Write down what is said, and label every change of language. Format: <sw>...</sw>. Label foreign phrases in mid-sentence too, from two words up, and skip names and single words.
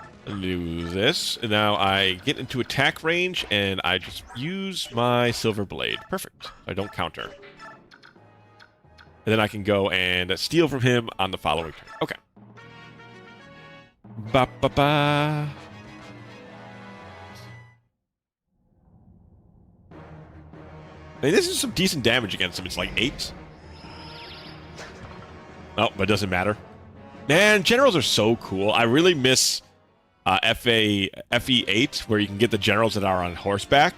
<en>Do this. And now I get into attack range, and I just use my silver blade. Perfect. I don't counter. And then I can go and steal from him on the following turn. Okay. Ba-ba-ba. I mean, this is some decent damage against him. It's like 8. Oh, but it doesn't matter. Man, generals are so cool. I really miss FE8, where you can get the generals that are on horseback.</en>